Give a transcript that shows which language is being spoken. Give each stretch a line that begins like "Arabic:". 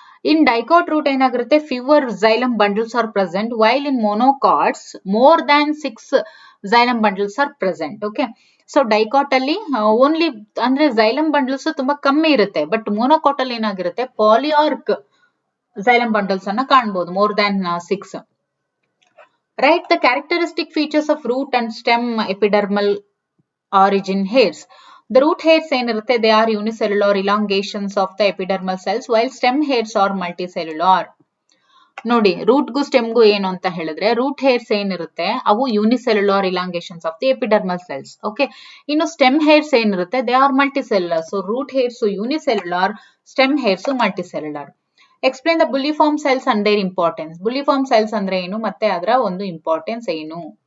English: in dicot root
Kannada: ಏನಾಗಿರುತ್ತೆ,
English: Fewer xylem bundles are present, while in monocots more than 6 xylem bundles are present.
Kannada: Okay, so dicot ಅಲ್ಲಿ only ಅಂದ್ರೆ xylem bundles ತುಂಬಾ ಕಮ್ಮಿ ಇರುತ್ತೆ, but monocot ಅಲ್ಲಿ ಏನಾಗಿರುತ್ತೆ ಪಾಲಿಯಾರ್ಕ್ xylem bundles ಅನ್ನ ಕಾಣಬಹುದು more than 6.
English: Write the characteristic features of root and stem epidermal origin hairs. The root hairs
Kannada: ಏನಿರುತ್ತೆ,
English: they are unicellular elongations of the epidermal cells, while stem hairs are multicellular.
Kannada: ನೋಡಿ, ರೂಟ್ಗೂ ಸ್ಟೆಮ್ಗೂ ಏನು ಅಂತ ಹೇಳಿದ್ರೆ, root hairs ಏನಿರುತ್ತೆ ಅವು
English: Unicellular elongations of the epidermal cells.
Kannada: Okay, ಇನ್ನು stem hairs ಏನಿರುತ್ತೆ
English: They are multicellular.
Kannada: So root hairs unicellular, stem hairs multicellular.
English: Explain the bulliform cells and their importance. Bulliform cells
Kannada: ಅಂದ್ರೆ ಏನು ಮತ್ತೆ ಅದರ ಒಂದು ಇಂಪಾರ್ಟೆನ್ಸ್ ಏನು?